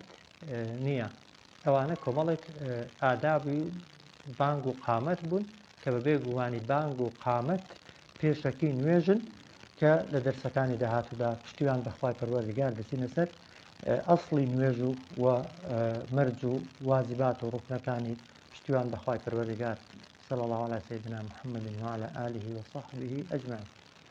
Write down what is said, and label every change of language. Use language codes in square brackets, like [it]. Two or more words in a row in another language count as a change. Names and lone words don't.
[ckb] نییە ئەوانە کۆمەڵێک ئادابی بانگ و قامەت بوون کە بەبێ گومانی بانگ و قامەت پێشەکی نوێژن کە لە دەرسەکانی داهاتوودا پشتیوان بەخوای پەروەردگار دەچینە سەر ئەسڵی نوێژ و مەرج و واجبات و ڕوکنەکانی پشتیوان بەخوای پەروەردگار [ar] صلی الله على سيدنا محمد وعلى آله وصحبه أجمعين